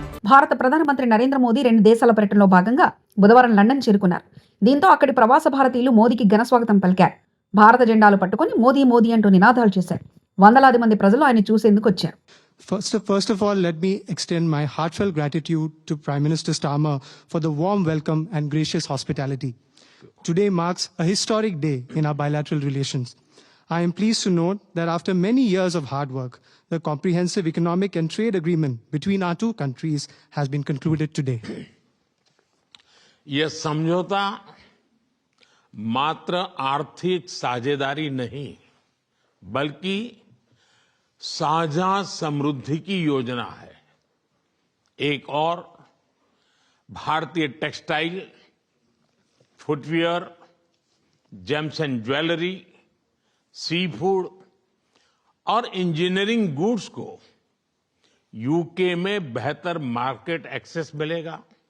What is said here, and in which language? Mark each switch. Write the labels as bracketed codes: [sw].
[te] భారత ప్రధానమంత్రి నరేంద్ర మోదీ 2 దేశాల పర్యటనలో భాగంగా బుధవారం లండన్ చేరుకున్నారు. దీంతో అక్కడి ప్రవాస భారతీయులు మోదీకి ఘన స్వాగతం పలికారు. భారత జెండాలు పట్టుకుని మోదీ మోదీ అంటూ నినాదాలు చేశారు. వందలాది మంది ప్రజలు ఆయన చూసేందుకు వచ్చారు. [en] First of all, let me extend my heartfelt gratitude to Prime Minister Starmer for the warm welcome and gracious hospitality. Today marks a historic day in our bilateral relations. I am pleased to note that after many years of hard work, the comprehensive economic and trade agreement between our two countries has been concluded today. [hi] यह समझौता मात्र आर्थिक साझेदारी नहीं, बल्कि साझा समृद्धि की योजना है. एक और भारतीय textile, footwear, James and jewellery, sea food और इंजीनियरिंग गुड्स को यूके में बेहतर मार्केट एक्सेस मिलेगा.